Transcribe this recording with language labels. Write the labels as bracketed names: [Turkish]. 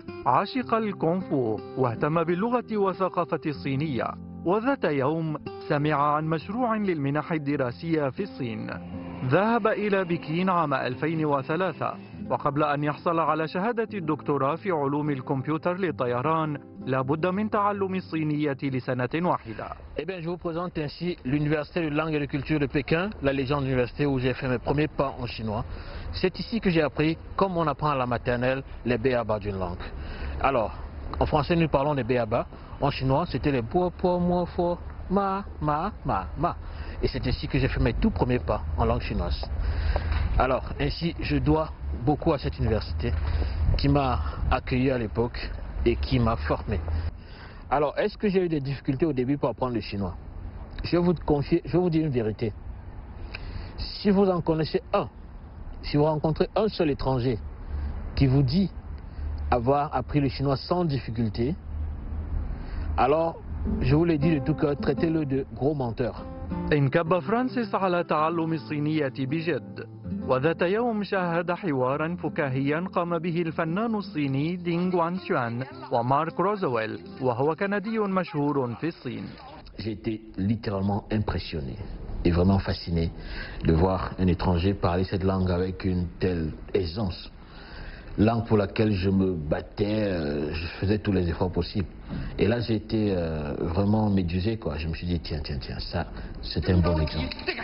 [Arabic] عاشق الكونغ فو واهتم باللغة والثقافة الصينية، وذات يوم سمع عن مشروع للمنح الدراسية في الصين. ذهب إلى بكين عام 2003، وقبل أن يحصل على شهادة الدكتوراه في علوم الكمبيوتر للطيران لابد من تعلم الصينية لسنة واحدة. [French] Eh bien, je vous présente ainsi l'Université de langue et de culture de Pékin, la légende de l'université où j'ai fait mes premiers pas en chinois. C'est ici que j'ai appris, comme on apprend à la maternelle, les b.a.-ba d'une langue. Alors, en français nous parlons des b.a.-ba, en chinois c'était les po, po, mo, fo, ma, ma, ma, ma. Et c'est ici que j'ai fait mes tout premiers pas en langue chinoise. Alors, ainsi, je dois beaucoup à cette université qui m'a accueilli à l'époque et qui m'a formé. Alors, est-ce que j'ai eu des difficultés au début pour apprendre le chinois? Je vais vous dire une vérité. Si vous en connaissez un, si vous rencontrez un seul étranger qui vous dit avoir appris le chinois sans difficulté, alors, je vous l'ai dit de tout cœur, traitez-le de gros menteur. [Arabic] انكب فرانسيس على تعلم الصينية بجد، وذات يوم شاهد حوارا فكاهيا قام به الفنان الصيني دينغ وانشوان ومارك روزويل، وهو كندي مشهور في الصين. [French] J'ai été littéralement impressionné et vraiment fasciné de voir un étranger parler cette langue avec une telle aisance. Langue pour laquelle je me battais, je faisais tous les efforts possibles. Et là, j'ai été vraiment médusé, quoi. Je me suis dit, tiens, ça, c'est un bon exemple.